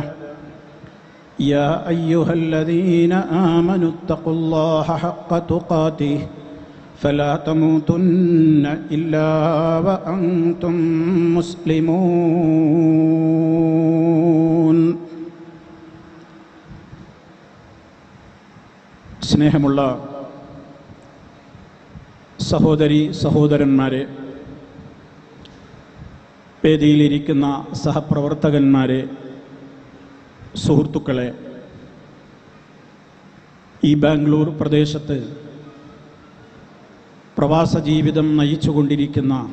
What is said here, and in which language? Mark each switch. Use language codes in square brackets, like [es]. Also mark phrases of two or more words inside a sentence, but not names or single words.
[ar] يا أيها الذين آمنوا اتقوا الله حق تقاته فلا تموتن إلا وأنتم مسلمون. [ml] സ്നേഹമുള്ള സഹോദരി സഹോദരന്മാരെ, വേദിയിലിരിക്കുന്ന സഹപ്രവർത്തകന്മാരെ, സുഹൃത്തുക്കളെ, ഈ ബാംഗ്ലൂർ പ്രദേശത്ത് പ്രവാസ ജീവിതം നയിച്ചുകൊണ്ടിരിക്കുന്ന,